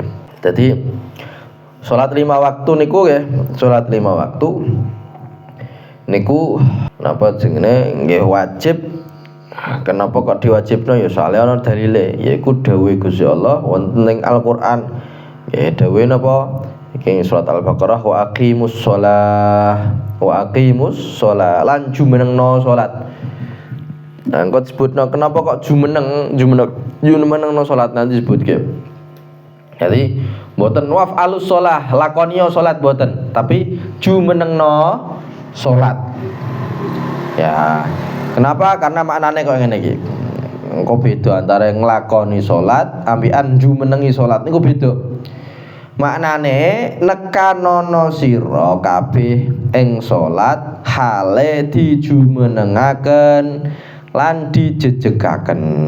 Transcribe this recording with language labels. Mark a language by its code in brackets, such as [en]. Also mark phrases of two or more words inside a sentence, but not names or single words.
[jv] Dadi salat 5 waktu niku nggih, salat 5 waktu niku napa jenenge nggih wajib. Kenapa kok diwajibno ya soalnya ana dalile yaiku dawuh Gusti Allah wonten ing Al-Qur'an. Ya dawuh napa? Iki surat Al-Baqarah [ar] وأقيموا الصلاة [jv] lan jumenengno salat. Nah, kok disebutno kenapa kok jumenengno salat nanti disebutke. Jadi mboten [ar] وافعلوا الصلاة, [jv] lakoniyo salat mboten, tapi jumenengno salat. Ya, kenapa? Karena maknane kok ngene iki. Engko beda antara nglakoni salat ambikan jumenengi salat niku beda. Maknane nekanono sira kabeh ing salat hale dijumenengaken lan dijejegaken.